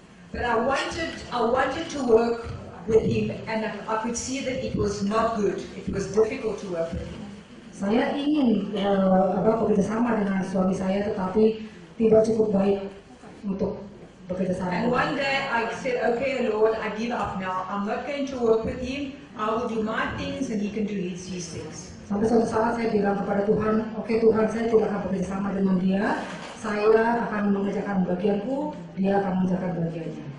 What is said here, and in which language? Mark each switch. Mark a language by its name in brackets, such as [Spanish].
[English] But I wanted to work with him, and I could see that it was not good. It was difficult to work with him. [Indonesian] Saya ingin bekerja sama dengan suami saya, tetapi tidak cukup baik untuk bekerja sama. [English] And one day I said, okay, Lord, I give up now. I'm not going to work with him. I will do my things and he can do his things. [Indonesian] Sampai suatu saat saya bilang kepada Tuhan, oke Tuhan, saya tidak akan bekerja sama dengan dia. Saya akan mengerjakan bagianku, dia akan mengerjakan bagiannya.